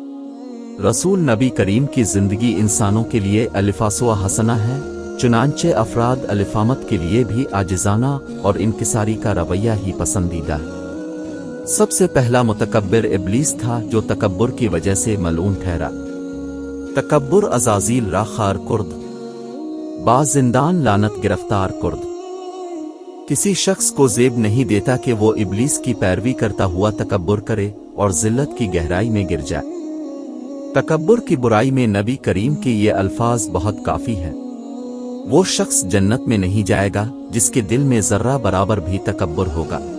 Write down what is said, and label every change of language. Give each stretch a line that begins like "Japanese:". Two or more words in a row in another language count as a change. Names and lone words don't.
Urdu: رسول نبی کریم کی زندگی انسانوں کے لیے الفاظ و حسنہ ہے، چنانچہ افراد الفامت کے لیے بھی عاجزانہ اور انکساری کا رویہ ہی پسندیدہ ہے۔ سب سے پہلا متکبر ابلیس تھا جو تکبر کی وجہ سے ملعون ٹھہرا۔
Persian: تکبر عزازیل را خار کرد، با زندان لعنت گرفتار کرد۔
Urdu: کسی شخص کو زیب نہیں دیتا کہ وہ ابلیس کی پیروی کرتا ہوا تکبر کرے اور ذلت کی گہرائی میں گر جائے۔ تکبر کی برائی میں نبی کریم کے یہ الفاظ بہت کافی ہیں۔ وہ شخص جنت میں نہیں جائے گا جس کے دل میں ذرہ برابر بھی تکبر ہوگا۔